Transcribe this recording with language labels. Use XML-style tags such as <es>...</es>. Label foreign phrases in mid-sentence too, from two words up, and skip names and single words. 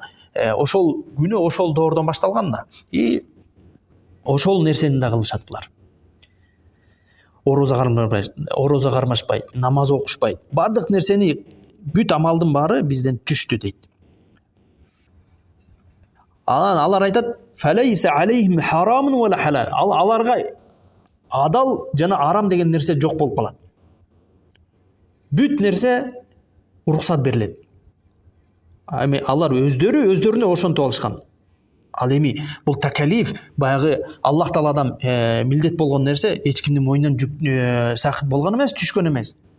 <ky>Ошол күнөө ошол доордон башталган да. И ошол нерсени да кылышат булар. Ороза кармашпай, намаз окушпай, бардык нерсени, бүт амалдын баары бизден түштү дейт. Алар айтат,</ky> <ar>فليس عليهم حرام وحلال.</ar> <ky>Аларга адал жана арам деген нерсе жок болуп калат. Бүт нерсе уруксат берилет. Эми алар өздөрүнө ошентип алышкан. Ал эми бул такалиф баягы Аллах Тааладан милдет болгон нерсе эч кимдин мойнунан сакыт болгон эмес, түшкөн эмес.</ky>